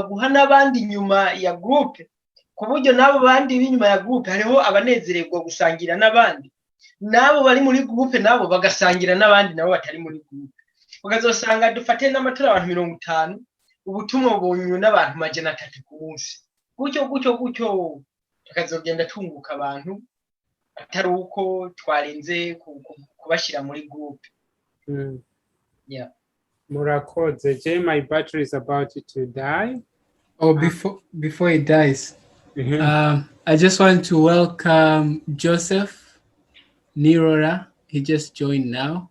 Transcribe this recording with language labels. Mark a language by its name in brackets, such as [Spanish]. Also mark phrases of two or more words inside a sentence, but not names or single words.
[Rundi] guha n'abandi nyuma ya group ku buryo nabo bandi b'inyuma ya group hariho abanezererwa gusangira n'abandi nabo bari muri group nabo bagasangira n'abandi nabo batari muri group ukazosanga dufate n'amatora abantu 50 ubutumwa bonywe n'abantu 300 ku munsi gutyo tukazogenda tunguka abantu atari uko twarinze kubashira muri group yeah [English] Murakoze Jay, my battery is about to die. Oh, before it dies, I just want to welcome Joseph Nirora. He just joined now.